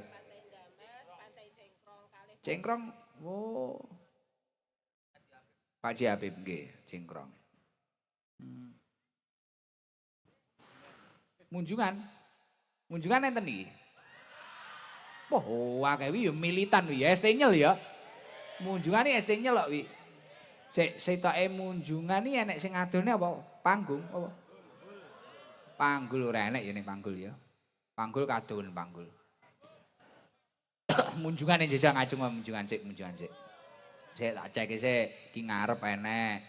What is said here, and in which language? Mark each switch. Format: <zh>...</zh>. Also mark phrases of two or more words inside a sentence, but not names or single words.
<jv>Pantai Dames, Pantai Cengkrong, kalih Cengkrong. Oh. Pak Ji Habib nggih, Cengkrong. Munjungan. Munjungan enten niki. Wah, akeh wi ya militan wi ya ST nyel ya. Munjungan iki ST nyel kok wi. Sik setoke munjungan iki enek sing adone apa? Panggung apa? Panggul ora enek ya ning panggul ya. Panggul kadon panggul. Munjungan yang jajal ngajeng munjungan sik. Sik tak cek sik iki ngarep enek.</jv>